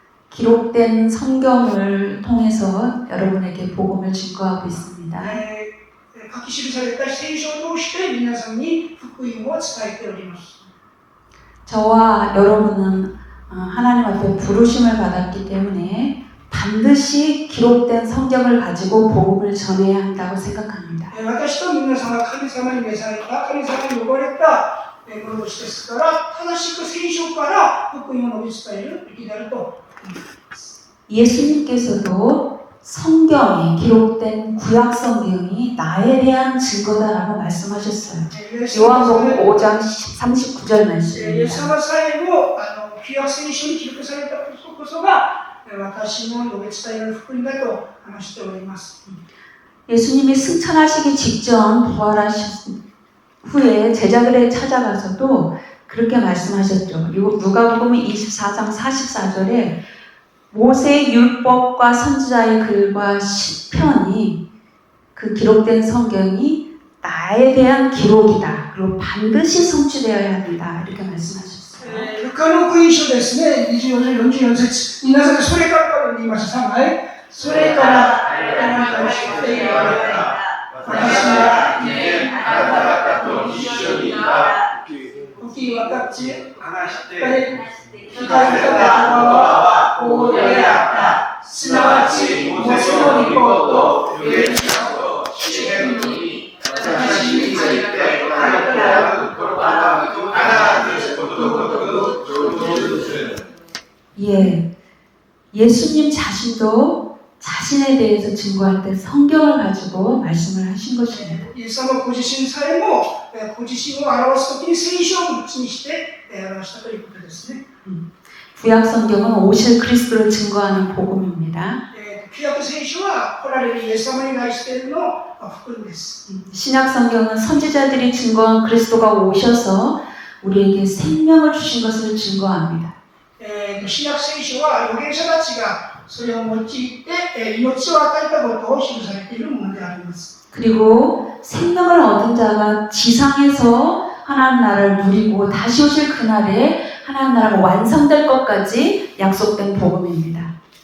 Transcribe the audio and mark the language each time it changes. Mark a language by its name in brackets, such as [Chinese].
[Korean] 기록된 성경을 통해서 여러분에게 복음을 증거하고 있습니다. [Japanese] 書き記された聖書を通して皆さんに福音を伝えております。 [Korean] 저와 여러분은 하나님 앞에 부르심을 받았기 때문에 반드시 기록된 성경을 가지고 복음을 전해야 한다고 생각합니다. [Japanese] 私と皆さんは神様に召された、神様に呼ばれた者たちですから、正しく聖書から福音を述べ伝えるべきであると。 [Korean] 예수님께서도 성경에 기록된 구약 성경이 나에 대한 증거다라고 말씀하셨어요. 요한복음 5장 39절 [Japanese] イエ [Korean] 말씀입니다. [Japanese] ス様さえも旧約聖書に記録されたことこそが私の述べ伝える福音だと話しております。 [Korean] 예수님이 승천하시기 직전 부활하신 후에 제자들에 찾아가서도 그렇게 말씀하셨죠. 누가복음 24장 44절에 모세의 율법과 선지자의 글과 시편이 그 기록된 성경이 나에 대한 기록이다. 그리고 반드시 성취되어야 한다. 이렇게 말씀하셨어요. [Japanese] ルカの福音書ですね、24章44節。皆さんそれからと言いました。3枚。それからあなた方にして言われた。私は以前あなた方と一緒にいた。時私話して聞かれた言葉はこうであった。すなわち、モセの御子とエリシャと詩篇に私について書いてある言葉が必ずことごとく成就する。 [Korean] 예, 예수님 자신도 자신에 대해서 증거할 때 성경을 가지고 말씀을 하신 것입니다. [Japanese] イエス様ご自身さえもご自身を表すときに聖書を口にして表したということですね。 [Korean] 구약 성경은 오실 그리스도를 증거하는 복음입니다. [Japanese] 旧約聖書は来られるイエス様に対しての福音です。 [Korean] 신약 성경은 선지자들이 증거한 그리스도가 오셔서 우리에게 생명을 주신 것을 증거합니다. [Japanese] 新約聖書は預言者たちがそれを用いて命を与えたことを記されているものであります。 [Korean] 그리고 생명을 얻은 자가 지상에서 하나님 나라를 누리고 다시 오실 그날에 하나님 나라가 완성될 것까지 약속된 복음입니다.